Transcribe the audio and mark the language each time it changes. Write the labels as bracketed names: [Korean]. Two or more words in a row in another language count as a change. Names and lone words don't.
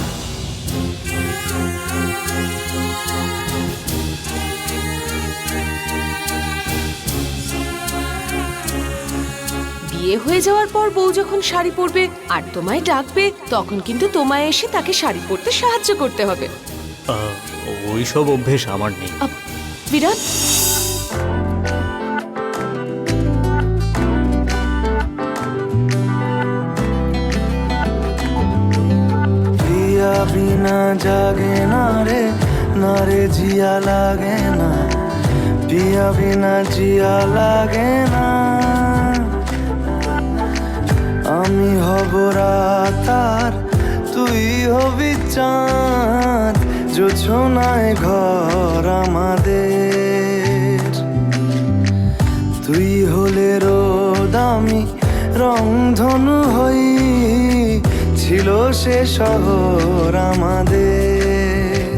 [Bangla] বিয়ে হয়ে যাওয়ার পর বউ যখন শাড়ি পরবে আর তোমায় ডাকবে, তখন কিন্তু তোমায় এসে তাকে শাড়ি পরতে সাহায্য করতে হবে। ওইসব অভ্যেস আমার নেই। বিরাট, [Hindi] पिया बिना जागे ना रे जिया लागे ना, पिया बिना जिया लागे ना। [Bangla] আমি হব রাত আর তুই হবি চাঁদ, জোছনায় ঘর আমাদের। তুই হলে রোদ, আমি রংধনু হই ছিল সে শহর আমাদের।